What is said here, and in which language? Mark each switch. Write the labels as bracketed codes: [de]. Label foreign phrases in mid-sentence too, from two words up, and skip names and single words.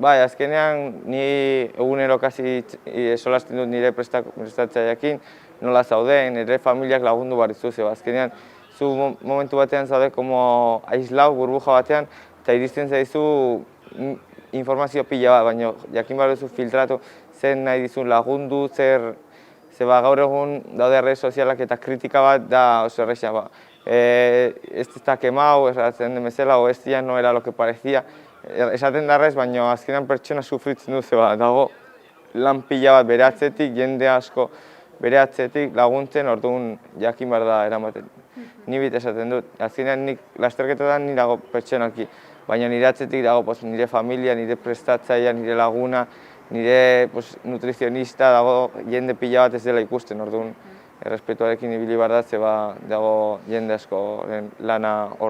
[eu] Bai, azkenean ni egunero kasi solasten dut nire prestatzaileekin, nola zauden, nire familiak lagundu behar dizu, azkenean zu momentu batean zaude [es] como aislau, [eu] burbuja batean, eta iristen zaizu informazio pila bat, baina jakin behar duzu filtratu zen nahi dizun lagundu, zeba gaur egun daude redes sozialak eta kritika bat da oso erresa. [es] Este está quemado, [eu] erratzen den bezala, [es] o este ya no era lo que parecía, [eu] esaten darrez, baina azkenan pertsona sufritzen du, zeba, dago lan pila bat bere atzetik, jende asko bere atzetik laguntzen, orduan jakin behar da eramaten. Ni bit esaten dut, azkenean nik lasterketetan ni dago pertsonalki, baina nire atzetik dago nire familia, nire prestatzaia, nire laguna, nire nutrizionista, dago jende pila bat ez dela ikusten, orduan errespetuarekin ibili behar da, zeba dago jende askoren lana hor.